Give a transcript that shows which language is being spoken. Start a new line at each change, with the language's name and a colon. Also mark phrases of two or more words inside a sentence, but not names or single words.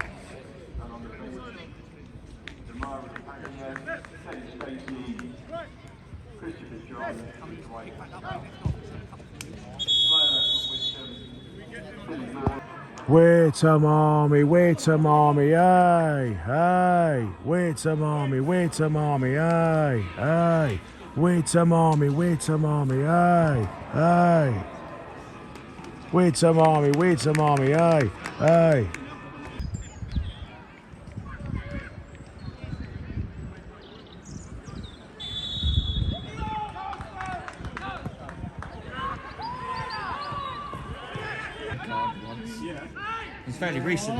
English: And on the bench, Demara Paglia, Ted Stacey, Christopher John, Dwight Witham Army, Witham Army, aye, aye. Witham Army, Witham Army, aye, aye. Witham Army, Witham Army, aye, aye. Witham Army, aye, aye. It's fairly recently.